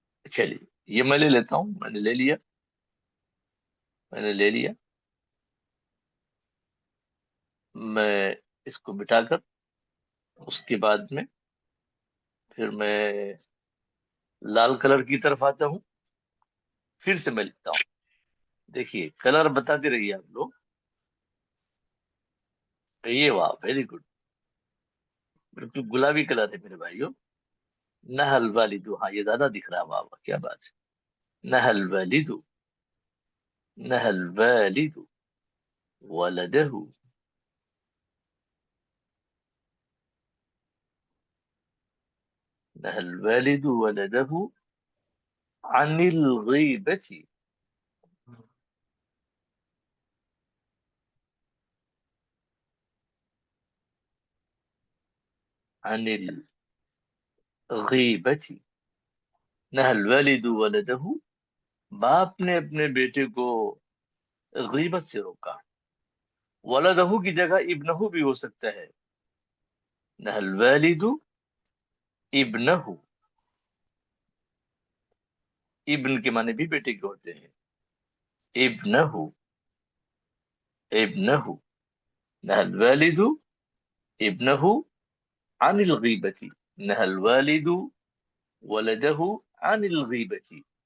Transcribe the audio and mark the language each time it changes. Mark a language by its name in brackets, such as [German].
[Urdu] چلیے یہ میں لے لیتا ہوں، میں نے لے لیا، میں نے لے لیا. میں اس کو مٹا کر اس کے بعد میں پھر میں لال کلر کی طرف آتا ہوں، پھر سے میں لکھتا ہوں. دیکھیے کلر بتاتے رہیے آپ لوگ. یہ واہ ویری گڈ، بالکل گلابی کلر ہے میرے بھائیوں. نہل والد، ہاں یہ زیادہ دکھ رہا ہے، واہ واہ کیا بات ہے. [Arabic] نہل والد، نہل والد ولده، نهى الوالد ولده عن الغيبة، عن الغيبة، نهى الوالد ولده، [Urdu] باپ نے اپنے بیٹے کو غیبت سے روکا. ولدہ کی جگہ ابنہ بھی ہو سکتا ہے. [Arabic] نهى الوالد ابنہ، [Urdu] ابن کے معنی بھی بیٹے کے ہوتے ہیں. [Arabic] ابنہ، ابنہ، نهى الوالد ابنہ عن الغیبة، نهى الوالد ولده عن الغیبة.